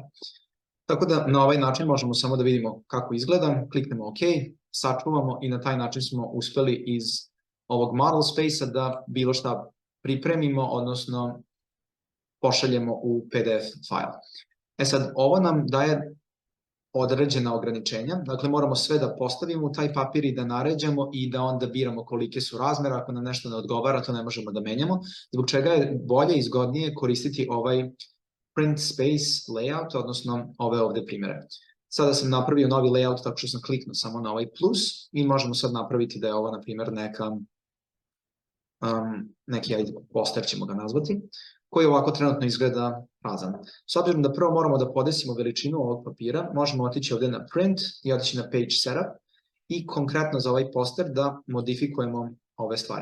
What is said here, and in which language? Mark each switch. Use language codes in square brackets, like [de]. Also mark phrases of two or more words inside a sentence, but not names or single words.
[sr] Tako da na ovaj način možemo samo da vidimo kako izgleda, kliknemo OK, sačuvamo i na taj način smo uspeli iz ovog [en] model space-a [sr] da bilo šta pripremimo, odnosno pošaljemo u PDF file. E sad, ovo nam daje određena ograničenja, dakle moramo sve da postavimo u taj papir i da naređamo i da onda biramo kolike su razmere, ako nam nešto ne odgovara, to ne možemo da menjamo, zbog čega je bolje i izgodnije koristiti ovaj [en] print space layout, [sr] odnosno ove ovde primere. Sada sam napravio novi layout tako što sam kliknuo samo na ovaj plus i možemo sad napraviti da je ovo, na primjer, neki poster ćemo ga nazvati, koji ovako trenutno izgleda prazan. S obzirom da prvo moramo da podesimo veličinu ovog papira, možemo otići ovde na print i otići na [en] page setup [sr] i konkretno za ovaj poster da modifikujemo ove stvari.